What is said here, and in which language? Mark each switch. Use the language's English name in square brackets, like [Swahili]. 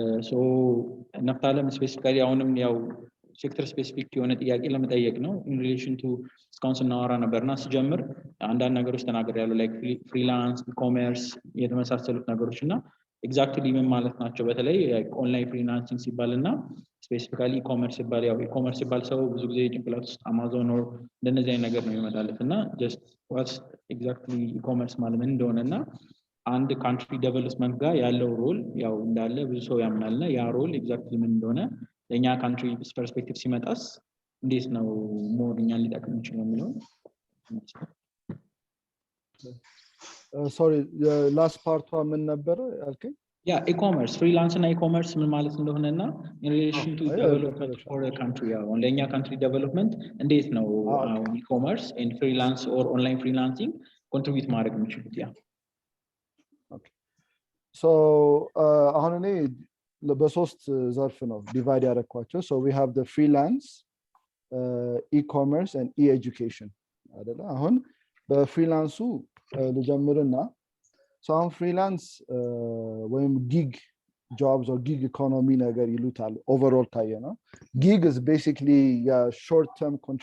[Amharic] so ነፍታለም ስፔሲፊካሊ አሁንም ያው ሴክተር ስፔሲፊክ የሆነ ጥያቄ ለመጠየቅ ነው [English] in relation to [Amharic] እስካሁን ስናወራ ነበርና ሲጀምር አንዳንድ ነገሮች ተናግሬያለሁ [English] like freelance e-commerce [Amharic] የተመሳሰሉት ነገሮችና ኤግዛክትሊ ምን ማለት ናቸው በተለይ ኦንላይን ፍሪላንሲንግ ሲባልና ስፔሲፊካሊ e-commerce ሲባል ያው e-commerce ሲባል ሰው ብዙ ጊዜ ጭንቅላት ውስጥ አማዞን or እንደነዚህ አይነት ነገር ነው የሚመጣለትና [English] just what's exactly e-commerce [Amharic] ማለት ምን እንደሆነና አንድ ካንትሪ ዴቨሎፕመንት ጋር ያለው ሮል ያው እንዳለ ብዙ ሰው ያምናልና ያ ሮል ኤግዛክትሊ ምን እንደሆነ ለኛ ካንትሪ ፐርስፔክቲቭ ሲመጣስ እንዴት ነው ሞርኛ ሊጠቅም ይችላል የሚለው [English] sorry the last part [Amharic] ምን ነበር አልከኝ [English] e-commerce freelance እና e-commerce [Amharic] ምን ማለት እንደሆነና [English] in relation to development for a country [Amharic] ያው ለኛ ካንትሪ ዴቨሎፕመንት እንዴት ነው [English] e-commerce and freelance or online freelancing contribute [Amharic] ማድረግ የሚችሉት [English] okay so [Amharic] አሁን እኔ በሶስት ዘርፍ ነው ዲቫይድ ያደረኳቸው [English] so we have the freelance e-commerce and e-education [Amharic] አይደለ አሁን በፍሪላንሱ ልጀምርና [English] so [Amharic] አሁን ፍሪላንስ ወይም ጊግ [English] jobs or gig economy [Amharic] ነገር ይሉታል [English] overall ታየ ነው gig is basically short term